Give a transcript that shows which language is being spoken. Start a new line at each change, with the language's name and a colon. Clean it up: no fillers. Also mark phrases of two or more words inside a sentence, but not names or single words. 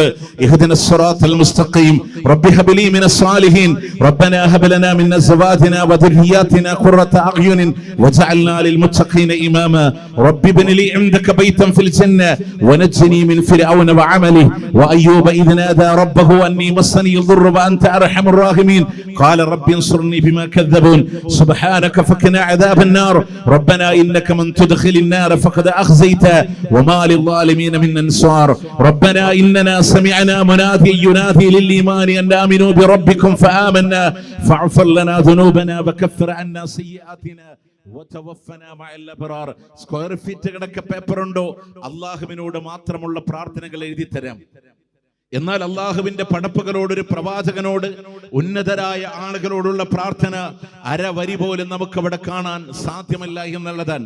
Arabic: اهدنا الصراط المستقيم رب هب لي من الصالحين ربنا هب لنا من أزواجنا وذرياتنا قرة أعين واجعلنا للمتقين إماما رب ابن لي عندك بيتا في الجنة ونجني من فرعون وعمله وأيوب إذ نادى ربه أني مسني الضر وأنت أرحم الراحمين قال رب انصرني بما كذبون سبحانك فقنا عذاب النار ربنا إنك من تدخل النار فقد أخزيته وما للظالمين من أنصار ربنا إننا سمعنا مناديا ينادي للإيمان أن آمنوا بربكم فآمنا فاغفر لنا ذنوبنا وكفر عنا سيئاتنا
Malayalam: സ്ക്വയർ ഫീറ്റുകളൊക്കെ പേപ്പറുണ്ടോ? അള്ളാഹുവിനോട് മാത്രമുള്ള പ്രാർത്ഥനകൾ എഴുതി തരാം. എന്നാൽ അള്ളാഹുവിന്റെ പടപ്പുകളോട്, ഒരു പ്രവാചകനോട്, ഉന്നതരായ ആളുകളോടുള്ള പ്രാർത്ഥന അരവരി പോലും നമുക്ക് അവിടെ കാണാൻ സാധ്യമല്ല എന്നുള്ളതാണ്.